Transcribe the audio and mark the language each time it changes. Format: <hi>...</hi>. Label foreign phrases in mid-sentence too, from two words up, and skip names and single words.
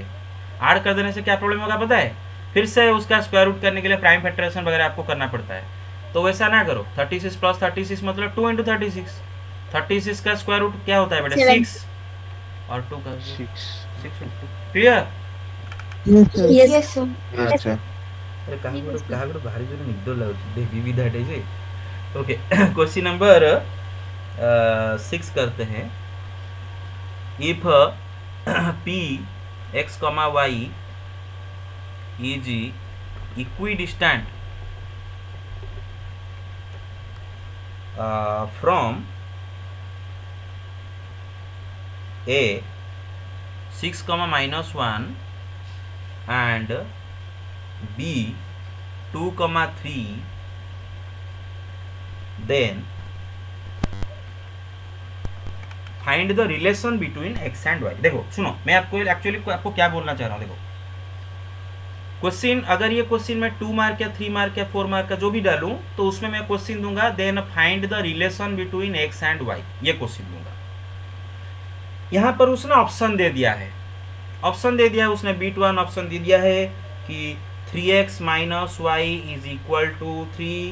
<hi>ऐड कर देने से क्या प्रॉब्लम होगा पता है, फिर से उसका</hi> <en>square root</en> <hi>करने के लिए</hi> <en>prime factorization</en> <hi>वगैरह आपको करना पड़ता है। तो वैसा ना करो। 36 प्लस 36 मतलब 2 × 36। 36 का</hi> <en>square root</en> <hi>क्या होता है बेटा, 6 और 2 का 6 क्लियर?</hi> <en>Yes, sir. Yes, sir.</en> <or>अरे କାହାକୁ ଭାରି ଜୋରେ ନିଦ ଲାଗୁଛି ବେବି ବିଧାଟ ଯେ।</or> <en>okay question number</en> <hi>6 करते हैं।</hi> <en>इफ p x, y is equidistant from a 6, -1 and b 2, 3, then find the relation between x and y.</en> <hi>देखो सुनो, मैं आपको एक्चुअली आपको क्या बोलना चाह रहा हूँ। देखो क्वेश्चन, अगर ये क्वेश्चन मैं 2 मार्क या 3 मार्क या 4 मार्क का जो भी डालूं तो उसमें मैं क्वेश्चन दूंगा</hi> <en>then find the relation between x and y,</en> <hi>ये क्वेश्चन दूंगा। यहाँ पर उसने ऑप्शन दे दिया है, उसने बीट 1 ऑप्शन दे दिया है कि 3x - y = 3।</hi>